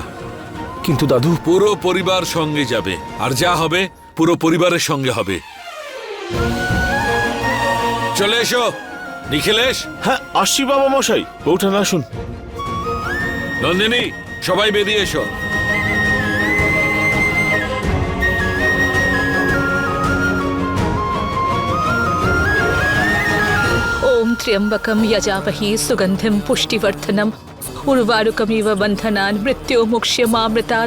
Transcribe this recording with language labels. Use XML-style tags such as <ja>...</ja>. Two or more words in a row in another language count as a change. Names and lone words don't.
<bn>কিন্তু দাদু, পুরো পরিবার সঙ্গে যাবে, আর যা হবে পুরো পরিবারের সঙ্গে হবে। চলে এসো নিখিলেশ, হ্যাঁ আসছি বাবা মশাই। বউঠান আসুন। নন্দিনী, সবাই বেরিয়ে এসো।</bn> <sa>ओम त्र्यंबकम यजामहे सुगंधिम पुष्टिवर्धनम उर्वारुकमिव बंधनान् मृत्योर्मुक्ष्यमामृतात्।</sa>